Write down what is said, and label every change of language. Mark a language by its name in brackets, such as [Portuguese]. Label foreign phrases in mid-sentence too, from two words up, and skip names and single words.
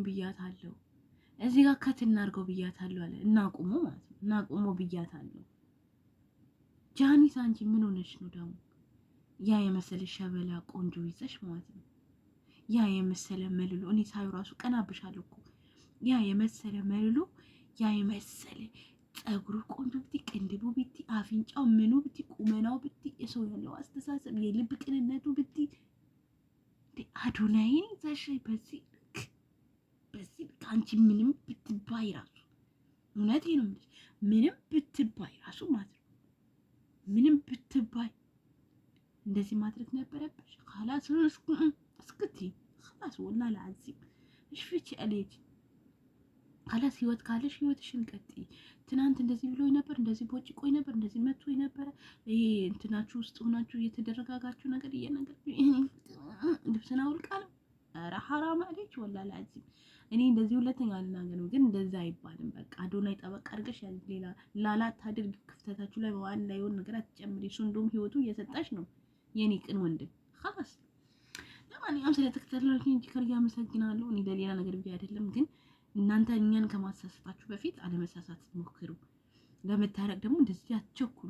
[Amharic] ብያታለሁ፣ እዚህ ጋር ከት እናርገው ብያታለሁ አለ። እናቁሞ ማለት ነው እናቁሞ ብያታለሁ። ጃኒ ሳንቺ ምን ሆነሽ ነው ደግሞ ያ የመሰለ ሸበላ ቆንጆ ይዘሽ ማለት ነው ያ የመሰለ መልሎ እኔ ሳዩ ራሱ ቀናብሻለሁ እኮ ያ የመሰለ መልሎ ያ የመሰለ ጸጉሩ ቆንጆ ብቲ ቅንድቡ ብቲ አፍንጫው ምኑ ብቲ ቁመናው ብቲ የሰው ያለው አስተሳሰብ የልብ ቅንነቱ ብቲ አዶናይ ይዘሽ በዚህ አንቺ ምንም ብትባይ ራሱ እውነቴ ነው የምልሽ ምንም ብትባይ ራሱ ማለት ነው ምንም ብትባይ እንደዚህ ማድረግ ነበረብሽ። [Arabic] خلاص اسكتي خلاص والله العظيم ايش فيك عليك خلاص [Amharic] ህይወት ካለሽ ህይወትሽን ቀጥይ። ትናንት እንደዚህ ብሎኝ ነበር፣ እንደዚህ ቦጭቆኝ ነበር፣ እንደዚህ መቶኝ ነበር። ይሄ እንትናችሁ ውስጥ ሆናችሁ እየተደረጋጋችሁ ነገር ልብስና አውልቃ ነው። ኧረ ሐራም አለች [Arabic] والله العظيم። [Amharic] እኔ እንደዚህ ሁለተኛ አልናገርም፣ ግን እንደዛ አይባልም። በቃ አዶናይ ጠበቅ አድርገሽ ሌላ ላላት አድርግ። ክፍተታችሁ ላይ በዋን ላይ የሆነ ነገር አትጨምሪ። እሱ እንደውም ህይወቱ እየሰጣሽ ነው የኔ ቅን ወንድም። خلاص ለማንኛውም ስለተከታተላችሁ እንጂ ከርያ አመሰግናለሁ። እኔ ለሌላ ነገር ብዬ አይደለም፣ ግን እናንተ እኛን ከማሳሳታችሁ በፊት አለመሳሳት ሞክሩ። ለመታረቅ ደግሞ እንደዚህ አትቸኩሉ።